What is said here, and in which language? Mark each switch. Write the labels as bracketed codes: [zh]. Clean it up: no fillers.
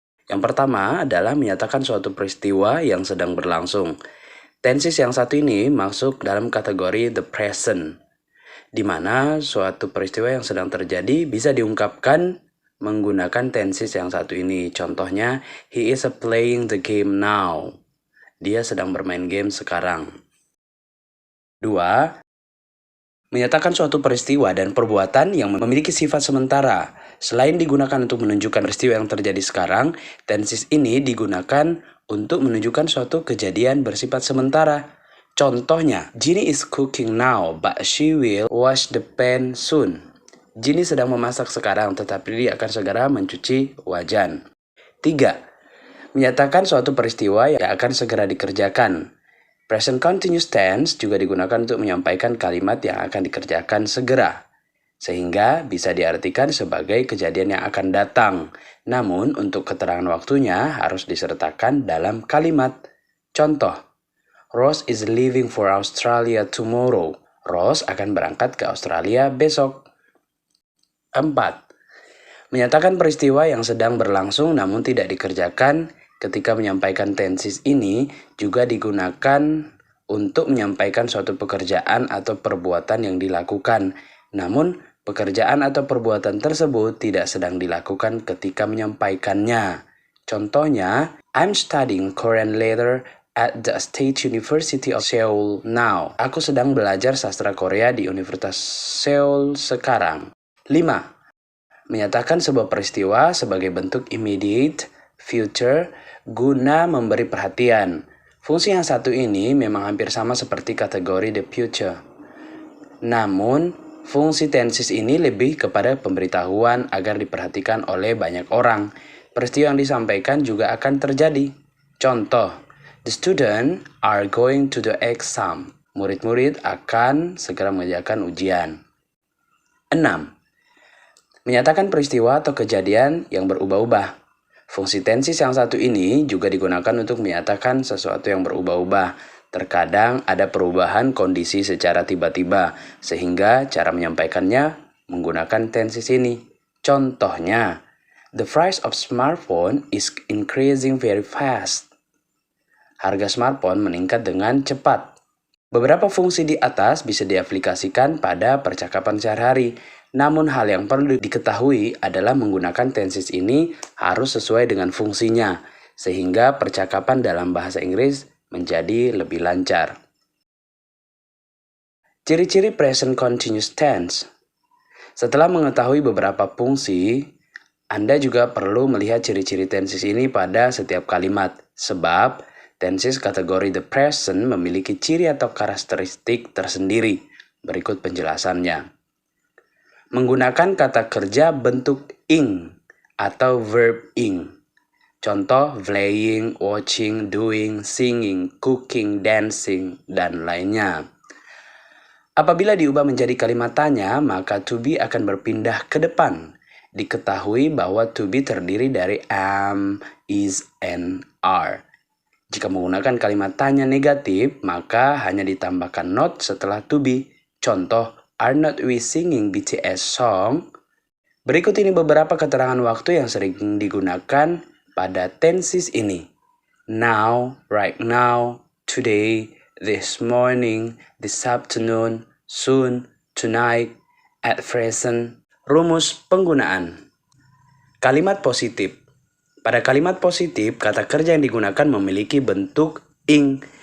[id] Yang pertama adalah menyatakan suatu peristiwa yang sedang berlangsung. Tenses yang satu ini masuk dalam kategori the present, di mana suatu peristiwa yang sedang terjadi bisa diungkapkan menggunakan tenses yang satu ini. [en] Contohnya, he is playing the game now. [id] Dia sedang bermain game sekarang. 2. Menyatakan suatu peristiwa dan perbuatan yang memiliki sifat sementara. Selain digunakan untuk menunjukkan peristiwa yang terjadi sekarang, tenses ini digunakan untuk menunjukkan suatu kejadian bersifat sementara. [en] Contohnya, Ginny is cooking now, but she will wash the pan soon. [id] Ginny sedang memasak sekarang, tetapi dia akan segera mencuci wajan. 3. Menyatakan suatu peristiwa yang akan segera dikerjakan. Present continuous tense juga digunakan untuk menyampaikan kalimat yang akan dikerjakan segera, sehingga bisa diartikan sebagai kejadian yang akan datang. Namun, untuk keterangan waktunya harus disertakan dalam kalimat. [en] Contoh, Rose is leaving for Australia tomorrow. [id] Rose akan berangkat ke Australia besok. 4. Menyatakan peristiwa yang sedang berlangsung namun tidak dikerjakan. Ketika menyampaikan tenses ini juga digunakan untuk menyampaikan suatu pekerjaan atau perbuatan yang dilakukan. Namun, pekerjaan atau perbuatan tersebut tidak sedang dilakukan ketika menyampaikannya. [en] Contohnya, I'm studying Korean later at the State University of Seoul now. [id] Aku sedang belajar sastra Korea di Universitas Seoul sekarang. 5. Menyatakan sebuah peristiwa sebagai bentuk immediate future guna memberi perhatian. Fungsi yang satu ini memang hampir sama seperti kategori the future. Namun, fungsi tenses ini lebih kepada pemberitahuan agar diperhatikan oleh banyak orang. Peristiwa yang disampaikan juga akan terjadi. [en] Contoh, the students are going to the exam. [id] Murid-murid akan segera mengerjakan ujian. 6. Menyatakan peristiwa atau kejadian yang berubah-ubah. Fungsi tenses yang satu ini juga digunakan untuk menyatakan sesuatu yang berubah-ubah. Terkadang ada perubahan kondisi secara tiba-tiba, sehingga cara menyampaikannya menggunakan tenses ini. [en] Contohnya, the price of smartphone is increasing very fast. [id] Harga smartphone meningkat dengan cepat. Beberapa fungsi di atas bisa diaplikasikan pada percakapan sehari-hari. Namun hal yang perlu diketahui adalah menggunakan tenses ini harus sesuai dengan fungsinya, sehingga percakapan dalam bahasa Inggris menjadi lebih lancar. Ciri-ciri present continuous tense. Setelah mengetahui beberapa fungsi, Anda juga perlu melihat ciri-ciri tenses ini pada setiap kalimat, sebab tenses kategori the present memiliki ciri atau karakteristik tersendiri. Berikut penjelasannya. Menggunakan kata kerja bentuk ing atau verb ing. Contoh, playing, watching, doing, singing, cooking, dancing, dan lainnya. Apabila diubah menjadi kalimat tanya, maka to be akan berpindah ke depan. Diketahui bahwa to be terdiri dari am, is, and are. Jika menggunakan kalimat tanya negatif, maka hanya ditambahkan not setelah to be. [en] Contoh, are not we singing BTS song? [id] Berikut ini beberapa keterangan waktu yang sering digunakan pada tenses ini. [en] Now, right now, today, this morning, this afternoon, soon, tonight, at present. [id] Rumus penggunaan. Kalimat positif. Pada kalimat positif, kata kerja yang digunakan memiliki bentuk ing.